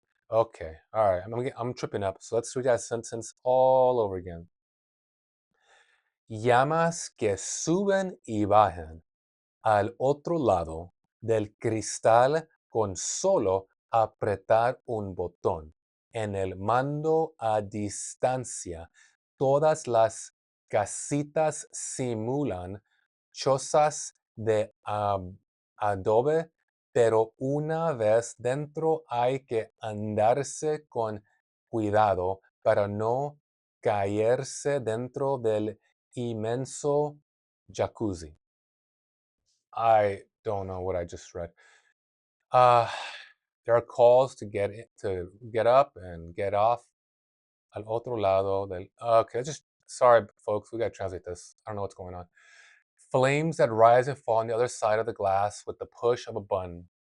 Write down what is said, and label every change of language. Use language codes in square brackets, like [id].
[en] Okay, all right, I'm tripping up. So let's read that sentence all over again. [es] Llamas que suben y bajan al otro lado del cristal con solo apretar un botón. En el mando a distancia, todas las casitas simulan chozas de adobe, pero una vez dentro hay que andarse con cuidado para no caerse dentro del inmenso jacuzzi. [en] I don't know what I just read. Uh, there are calls to get up and get off [es] al otro lado del. [en] Okay, just sorry, folks. We gotta translate this. I don't know what's going on. Flames that rise and fall on the other side of the glass with the push of a button.